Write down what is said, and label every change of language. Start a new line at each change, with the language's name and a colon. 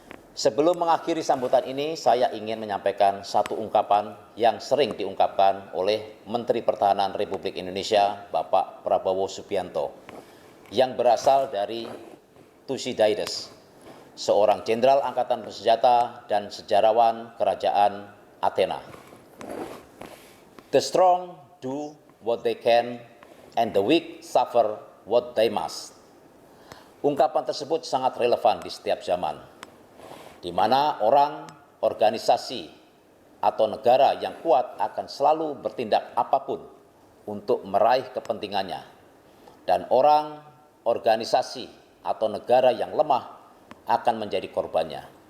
Indonesian: Sebelum mengakhiri sambutan ini, saya ingin menyampaikan satu ungkapan yang sering diungkapkan oleh Menteri Pertahanan Republik Indonesia, Bapak Prabowo Subianto, yang berasal dari Thucydides, seorang jenderal angkatan bersenjata dan sejarawan kerajaan Athena.
English: The strong do what they can and the weak suffer what they must.
Indonesian: Ungkapan tersebut sangat relevan di setiap zaman, di mana orang, organisasi, atau negara yang kuat akan selalu bertindak apapun untuk meraih kepentingannya, dan orang, organisasi, atau negara yang lemah akan menjadi korbannya.